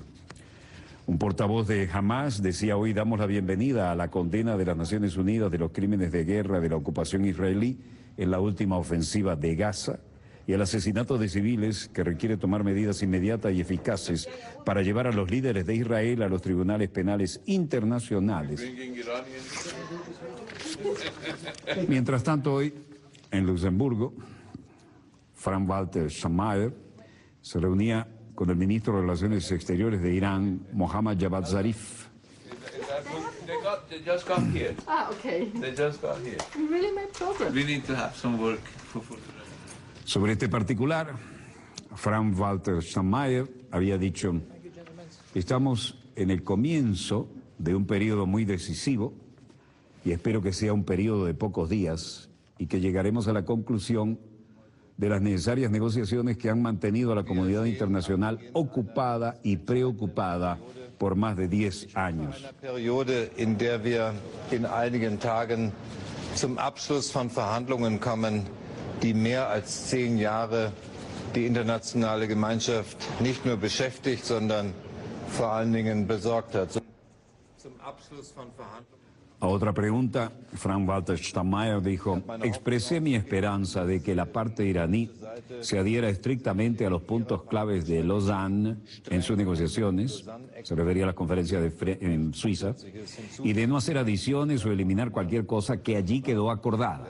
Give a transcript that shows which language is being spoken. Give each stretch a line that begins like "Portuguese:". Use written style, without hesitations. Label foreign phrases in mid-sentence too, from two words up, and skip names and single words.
Spanish: Un portavoz de Hamas decía hoy: damos la bienvenida a la condena de las Naciones Unidas de los crímenes de guerra de la ocupación israelí en la última ofensiva de Gaza y el asesinato de civiles, que requiere tomar medidas inmediatas y eficaces para llevar a los líderes de Israel a los tribunales penales internacionales. Mientras tanto, hoy en Luxemburgo, Frank-Walter Steinmeier se reunía con el ministro de Relaciones Exteriores de Irán, Mohammad Javad Zarif.
English: They just got here. Ah, okay. They just got here. We really made progress. We need to have some work for
Spanish: Sobre este particular, Frank-Walter Steinmeier había dicho: estamos en el comienzo de un periodo muy decisivo y espero que sea un periodo de pocos días y que llegaremos a la conclusión de las necesarias negociaciones que han mantenido a la comunidad internacional ocupada y preocupada por más de 10 años.
German: Una periode in der wir in einigen Tagen zum Abschluss von Verhandlungen kommen, die mehr als 10 Jahre die internationale Gemeinschaft nicht nur beschäftigt, sondern vor allen Dingen besorgt hat. Zum Abschluss von Verhandlungen.
Spanish: A otra pregunta, Frank-Walter Steinmeier dijo: expresé mi esperanza de que la parte iraní se adhiera estrictamente a los puntos claves de Lausanne en sus negociaciones, se refería a la conferencia en Suiza, y de no hacer adiciones o eliminar cualquier cosa que allí quedó acordada.